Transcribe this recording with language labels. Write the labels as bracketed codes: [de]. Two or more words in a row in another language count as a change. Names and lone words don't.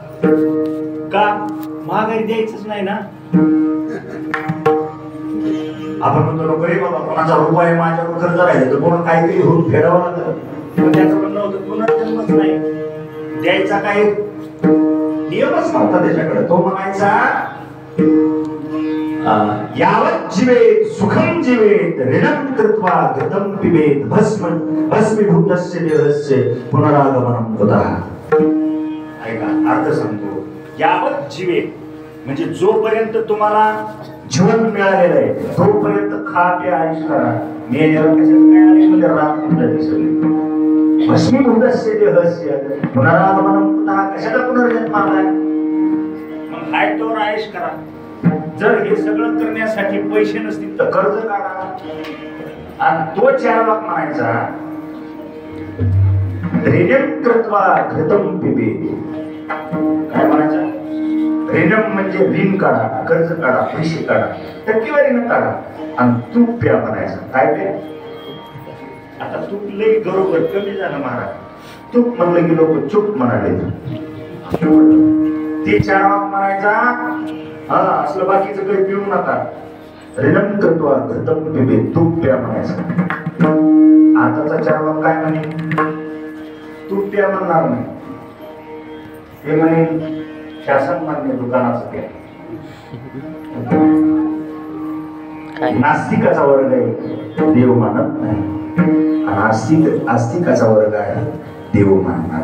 [mr] का महागाई द्यायचंच नाही ना. आपण म्हणतो नको रे बाबा, कोणाचा रुपये माझ्यावर कर्ज राहिले तर कोणा काहीतरी होऊन फेडावं लागतं. पण त्याचं म्हणणं होतं पुनर्जन्मच नाही, द्यायचा काही नियमच नव्हता त्याच्याकडे. तो म्हणायचा [sa] यावत जीवेत सुखम जीवेत ऋणम कृत्वा घृतम पिबेत भस्मीभूतस्य देहस्य पुनरागमनम कुतः. [mr] ऐका अर्थ सांगतो. [sa] यावत जीवेत [mr] म्हणजे जोपर्यंत तुम्हाला जीवन मिळालेलं आहे तोपर्यंत खा प्या ऐश करा. मेल्यावर कशाला काय आले म्हणजे राम म्हणतात सगळे. [sa] भस्मीभूतस्य देहस्य पुनरागमनम कुतः. [mr] कशाला पुनर्जन्म आलाय. मग हाय तोवर ऐश करा. जर हे सगळं करण्यासाठी पैसे नसतील तर कर्ज काढा. आणि तो 4 लाख म्हणायचा [sa] ऋणम कृत्वा घृतम पिबेत. [mr] काय म्हणायचं. ऋणम म्हणजे ऋण काढा, कर्ज काढा, पैसे काढा, टक्केवारीनं काढा आणि तूप प्या म्हणायचं. काय प्या. आता तूप लई बरोबर कमी झालं महाराज. तूप म्हणलं की लोक चूप म्हणाले. ते 4 लाख म्हणायचा हा असलं बाकीचं काही पिऊ नका. [sa] ऋणम कृत्वा घृतम पिबेत. [mr] तूप प्या म्हणायचं. आताचा 4 लाख काय म्हणे. तूप प्या म्हणणार नाही. हे म्हणे शासन मान्य दुकानाचं प्या. नास्तिकाचा वर्ग आहे देव मानत नाही, आणि आस्तिकाचा वर्ग आहे देव मानणार.